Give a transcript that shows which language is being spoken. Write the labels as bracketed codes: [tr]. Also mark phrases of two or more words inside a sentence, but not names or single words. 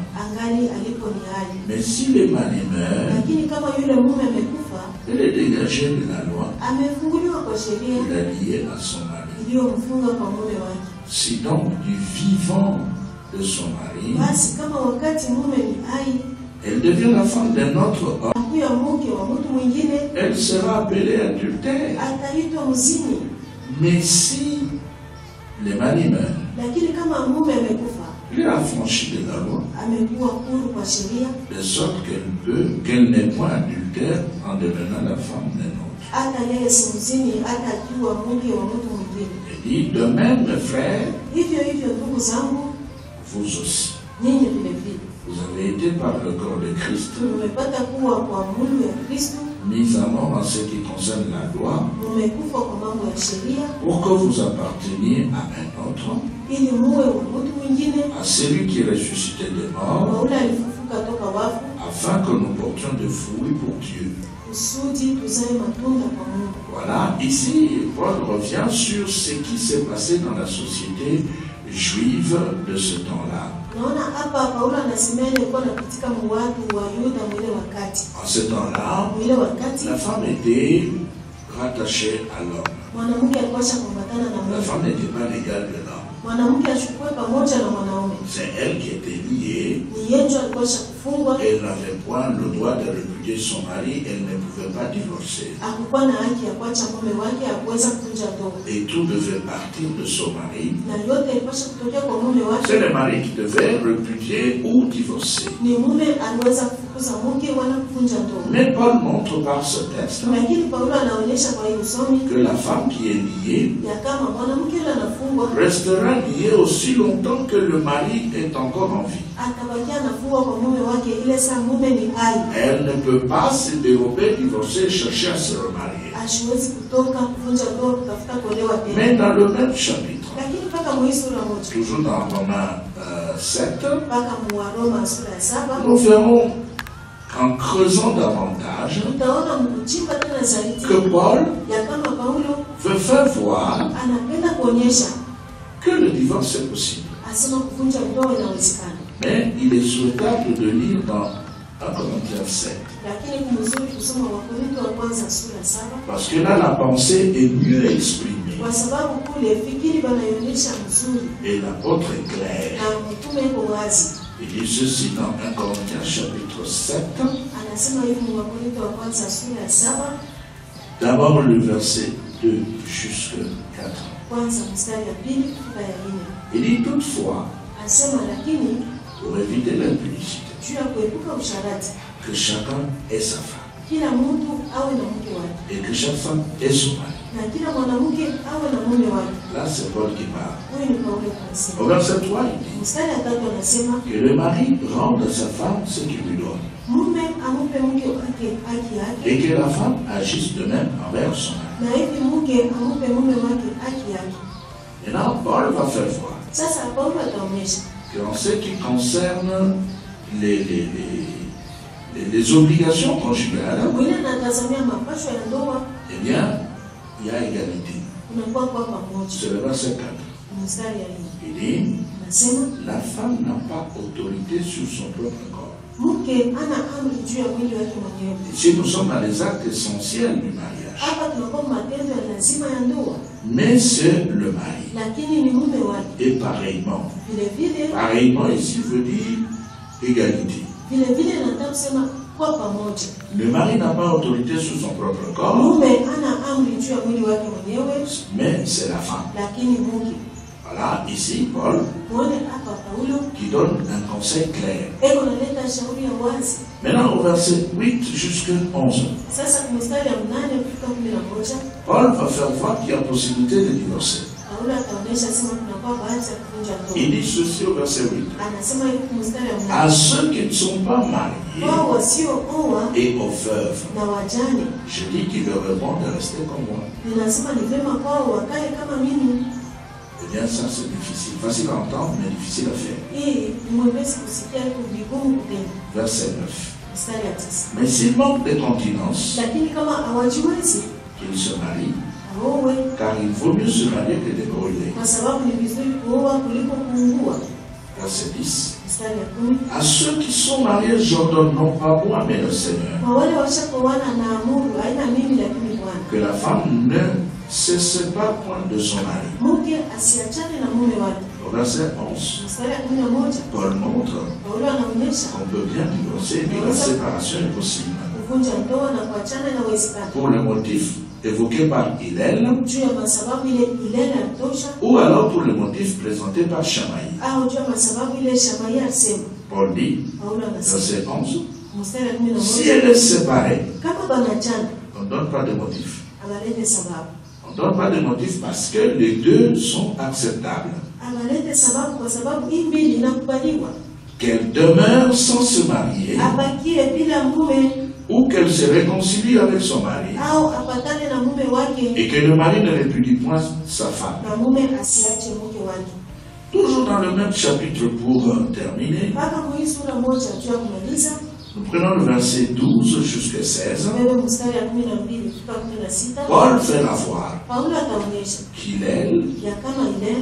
[fr] Mais si le mari meurt, elle est dégagée de la loi. Il est lié à son mari. Si donc du vivant de son mari, elle devient la femme d'un autre homme, [sw] akuya mke wa mtu mwingine, [fr] elle sera appelée adultère. [sw] ataitwa mzini. [fr] Mais si le mari meurt, [sw] Lakini kama mume amekufa, [fr] il est affranchi de la loi, [sw] amekuwa huru kwa sheria, [fr] de sorte qu'elle n'est point adultère en devenant la femme d'un autre. [sw] hata yeye si mzini, hata akiwa mke wa mtu mwingine. [fr] Il dit, de même, mes frères, [sw] Hivyo hivyo ndugu zangu, [fr] vous aussi, [sw] ninyi vile vile [fr] vous avez été par le corps de Christ [sw] mmepata kuwa kwa mwili ya Kristo, [fr] mis à mort en ce qui concerne la loi, [sw] mmekufa kwa mambo ya sheria, [fr] pour que vous apparteniez à un autre, [sw] ili muwe wa mtu mwingine, [fr] à celui qui est ressuscité des morts, [sw] kwa ule alifufuka toka wafu, [fr] afin que nous portions des fruits pour Dieu. [sw] kusudi tuzae matunda kwa Mungu. [fr] Voilà, ici, Paul revient sur ce qui s'est passé dans la société juive de ce temps-là. [sw] Naona hapa Paulo anasemea ilikuwa katika watu wa Yuda mwile wakati. [fr] En ce temps-là, [sw] Mwile wakati [fr] la femme était rattachée à l'homme. [sw] mwanamke alikuwa shakuambatana na [fr] La [sw] mume. [fr] femme n'était pas l'égale de l'homme. [sw] Mwanamke ashukue pamoja na mwanaume. [fr] C'est elle qui était liée. [sw] Ni yeye alikuwa shakufungwa, [fr] Elle n'avait point le droit de répudier son mari. Elle ne pouvait pas divorcer. [sw] hakukuwa na haki ya kuacha mume wake, hakuweza kuvunja ndoa. [fr] Et tout devait partir de son mari. [sw] Na yote ilikuwa kutokea kwa mume wake. [fr] C'est le mari qui devait répudier ou divorcer. [sw] Ni mume aliweza kufukuza mke wala kuvunja ndoa. [fr] Mais Paul montre par ce texte [sw] Lakini Paulo anaonyesha kwa hiyo usomi [fr] que la femme qui est liée [sw] ya kama mwanamke yule anafungwa, [fr] restera liée aussi longtemps que le mari est encore en vie. [sw] atabakia anafungwa kwa mume wake ile saa mume ni hai. [fr] Elle ne peut pas se dérober, divorcer et chercher à se remarier. [sw] Asiwezi kutoka kuvunja ndoa kutafuta kuolewa tena. [fr] Mais dans le même chapitre, [sw] Lakini mpaka Mwisra sura moja, [fr] toujours dans Romains 7, [sw] mpaka Waroma sura ya 7, [fr] nous verrons en creusant davantage [sw] tutaona mkuchimba tena zaidi [fr] que Paul [sw] ya kama Paulo [fr] veut faire voir [sw] anapenda kuonyesha [fr] que le divorce est possible. [sw] asema kuvunja ndoa inawezekana. [fr] Mais il est souhaitable de lire dans 1 Corinthiens 7. [sw] Lakini kumzuri kusoma Wakorintho wa kwanza sura 7, [fr] Parce que là, la pensée est mieux exprimée. [sw] kwa sababu kule fikiri banaionyesha mzuri [fr] Et l'apôtre est clair. [sw] na mtume yuko wazi. [fr] Il dit ceci dans 1 Corinthiens chapitre 7. [sw] Anasema hivi mu Wakorintho wa kwanza sura ya 7, [fr] D'abord le verset 2 jusqu'à 4. [sw] kwanza mstari ya 2 mpaka ya 4. [fr] Il dit toutefois, [sw] Anasema lakini [fr] pour éviter l'impudicité, [sw] juu ya kuepuka usharati, [fr] que chacun ait sa femme [sw] kila mtu awe na mke wake [fr] et que chaque femme ait son mari. [sw] na kila mwanamke awe na mume wake. [fr] Là, c'est Paul qui parle. [sw] Huyu ni Paulo anasema. [fr] Au verset 3, il dit [sw] Mstari ya 3 anasema [fr] que le mari rende à sa femme ce qu'il lui donne [sw] mume amupe mke wake haki yake, [fr] et que la femme agisse de même envers son mari. [sw] na hivi mke amupe mume wake haki yake. [fr] Maintenant, Paul va faire voir [sw] Sasa Paulo ataonyesha [fr] qu'en ce qui concerne les obligations conjugales, [sw] mwingine anatazamia mapasho ya ndoa, [fr] eh bien, il y a égalité. [sw] unakuwa kwa pamoja. [fr] C'est le verset 4. [sw] Mstari ya 4 [fr] Il dit, [sw] anasema [fr] la femme n'a pas autorité sur son propre corps. [sw] mke ana amri juu ya mwili wake mwenyewe. [fr] Ici, nous sommes dans les actes essentiels du mariage. [sw] Hapa tunakuwa matendo ya lazima ya ndoa, [fr] Mais c'est le mari. [sw] lakini ni mume wake. [fr] Et pareillement. [sw] Vile [fr] Pareillement, ici veut dire égalité. [sw] vile nataka kusema kwa pamoja. [fr] Le mari n'a pas autorité sur son propre corps, [sw] Mume ana amri juu ya mwili wake mwenyewe, [fr] mais c'est la femme. [sw] lakini mke. [fr] Voilà, ici, Paul, [sw] Muone hapa Paulo [fr] qui donne un conseil clair. [sw] eko naleta shauri ya wazi. [fr] Maintenant, au verset 8 jusqu'à 11, [sw] Sasa kwa mstari ya 8 kufika 11, [fr] Paul va faire voir qu'il y a possibilité de divorcer. [sw] Paulo ataonyesha sema tunakuwa bahati ya kuvunja [fr] Il [sw] ndoa. [fr] dit ceci au verset 8. [sw] Anasema hivi kwa mstari ya [fr] À [sw] 8, [fr] ceux qui ne sont pas mariés [sw] wao wasiooa [fr] et aux veuves, [sw] na wajane, [fr] je dis qu'il leur répond de rester comme moi. [sw] ninasema ni vyema kwao wakae kama mimi. [fr] Eh bien, ça c'est difficile. Facile à entendre, mais difficile à faire. [sw] Hii ni mwepesi kusikia, iko vigumu kutenda. [fr] Verset 9. [sw] Mstari ya 9, [fr] Mais s'il manque de continence, [sw] lakini kama hawajiwezi [fr] qu'il se marie, [sw] aowe, [fr] car il vaut mieux se marier que de brûler. [sw] kwa sababu ni vizuri kuoa kuliko kuungua. [fr] Verset 10. [sw] Mstari ya 10, [fr] À ceux qui sont mariés, j'ordonne non pas moi, mais le Seigneur, [sw] kwa wale washakoana na amuru haina mimi lakini Bwana, [fr] que la femme ne se sépare point de son mari. [sw] Mke asiachane na mume wake. [fr] Au verset 11, [sw] Mstari ya 11, [fr] Paul montre [sw] Paulo anaonyesha [fr] qu'on peut bien divorcer, mais la séparation est possible. [sw] kuvunja ndoa na kuachana inawezekana. [fr] Pour le motif évoqué par Hillel, [sw] Juu ya masababu ile Hillel alitosha, [fr] ou alors pour le motif présenté par Shamaï. [sw] au juu ya masababu ile Shamai alisema. [fr] Paul dit, [sw] Paulo anasema [fr] verset 11, [sw] mstari ya [fr] si [sw] 11, [fr] elle est séparée, [sw] kama banachana [fr] on ne donne pas de motif. [sw] abalete sababu. [fr] On ne donne pas de motif parce que les deux sont acceptables. [sw] Abalete sababu kwa sababu hii mbili inakubaliwa. [fr] Qu'elle demeure sans se marier, [sw] Abakie bila mume [fr] ou qu'elle se réconcilie avec son mari, [sw] au apatane na mume wake [fr] et que le mari ne répudie point sa femme. [sw] na mume asiache mke wake. [fr] Toujours dans le même chapitre pour terminer, [sw] Mpaka kwa hii sura moja juu ya kumaliza, [fr] nous prenons le verset 12 jusqu'à 16. [sw] wewe mstari ya 12 mpaka 16, [fr] Paul fait la voir [sw] Paulo ataonyesha [fr] qu'Hillel [sw] ya kama Hillel